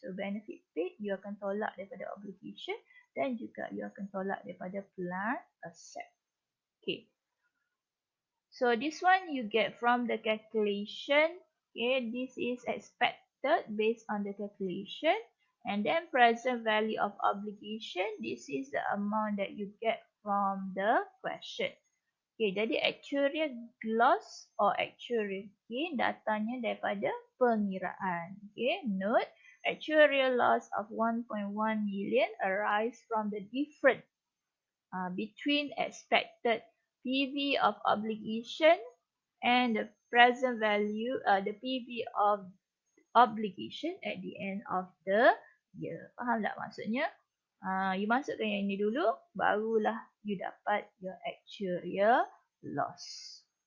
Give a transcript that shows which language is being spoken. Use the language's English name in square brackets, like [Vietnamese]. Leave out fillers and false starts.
[Malay] So benefit paid you akan tolak daripada obligation dan juga you akan tolak daripada plan asset. [English] Okay. So this one you get from the calculation. Okay, this is expected based on the calculation. And then present value of obligation, this is the amount that you get from the question. [Malay] Okay, jadi actuarial loss or actuarial gain datangnya daripada pengiraan. [English] Okay, note actuarial loss of 1.1 million arise from the difference between expected PV of obligation and the present value, the PV of obligation at the end of the year. [Malay] Faham tak maksudnya? You masukkan yang ini dulu, barulah you dapat [English] your actuarial loss.